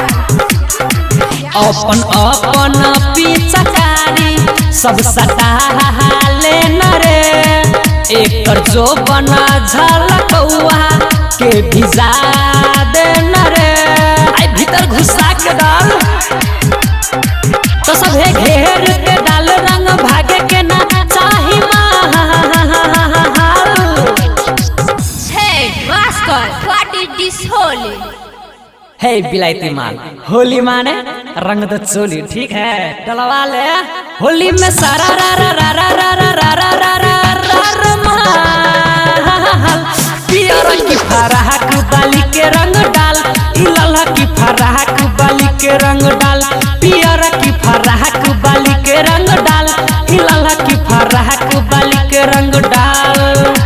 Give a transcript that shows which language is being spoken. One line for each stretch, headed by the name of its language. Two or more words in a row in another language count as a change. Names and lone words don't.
Bhojpuri: अपन अपन पिचकारी सब सटा लेना रे एकर जो बना झलकौआ के भिजा देना रे आई भीतर घुसा के डाल तो सब घेर के डाल रंग भागे के ना चाही महल।
English: Hey Master, what is this holy?
Bhojpuri: हे बिलायती माल होली माने रंग दो चोली ठीक है डलवा ले। होली में सारा रा रा रा रा रा रा रा रा रा रा रा महल पियर की फराक बाली के रंग डाल इलला की फराक बाली के रंग डाल पियर की फराक बाली के रंग डाल इलला की फराक बाली के रंग डाल।